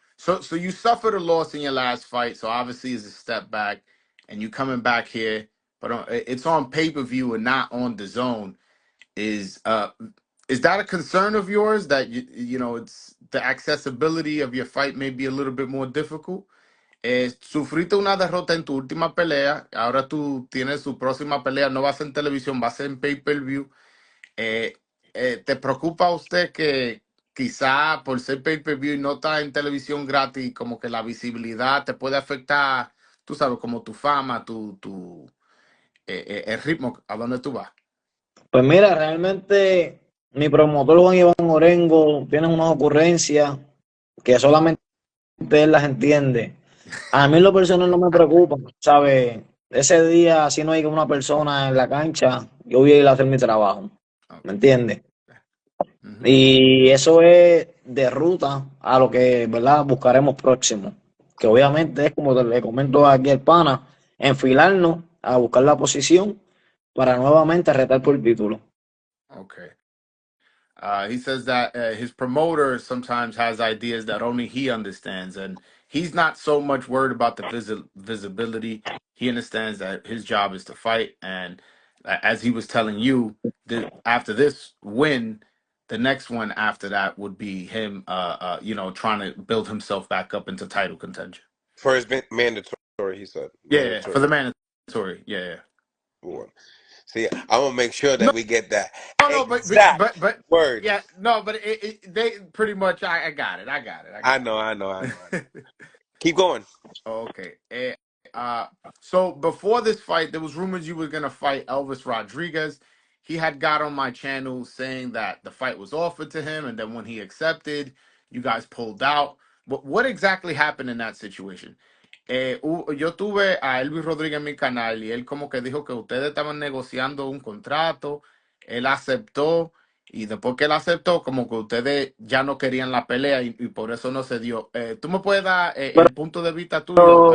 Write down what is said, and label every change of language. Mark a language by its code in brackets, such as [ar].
[en] So you suffered a loss in your last fight. So obviously it's a step back, and you coming back here, but it's on pay-per-view and not on the zone. Is that a concern of yours that you know it's the accessibility of your fight may be a little bit more difficult? [es] Sufriste una derrota en tu última pelea. Ahora tú tienes su próxima pelea. No va a ser en televisión, va a ser en pay-per-view. ¿Te preocupa a usted que quizá por ser pay-per-view y no está en televisión gratis, como que la visibilidad te puede afectar, tú sabes, como tu fama, el ritmo a donde tú vas? Pues mira, realmente mi promotor Juan Iván Orengo tiene unas ocurrencias que solamente él las entiende. A mí en lo personal no me preocupa, ¿sabes? Ese día, si no hay una persona en la cancha, yo voy a ir a hacer mi trabajo, ¿me entiendes? Y eso es de ruta a lo que, ¿verdad?, buscaremos próximo. Que obviamente es, como le comento aquí al pana, enfilarnos a buscar la posición para nuevamente retar por el título. [en] Okay. He says that his promoter sometimes has ideas that only he understands, and he's not so much worried about the visibility. He understands that his job is to fight, and as he was telling you, after this win, the next one after that would be him, trying to build himself back up into title contention. For his mandatory, he said. Yeah, for the mandatory. Yeah. See, I'm gonna make sure that we get that. No, but word. Yeah, no, but they pretty much. I got it. I know. Keep going. Okay. So before this fight, there was rumors you were gonna fight Elvis Rodriguez. He had got on my channel saying that the fight was offered to him, and then when he accepted, you guys pulled out. But what exactly happened in that situation? [es] Yo tuve a Elvis Rodríguez en mi canal y él como que dijo que ustedes estaban negociando un contrato, él aceptó y después que él aceptó como que ustedes ya no querían la pelea y por eso no se dio. ¿Tú me puedes dar el punto de vista tuyo?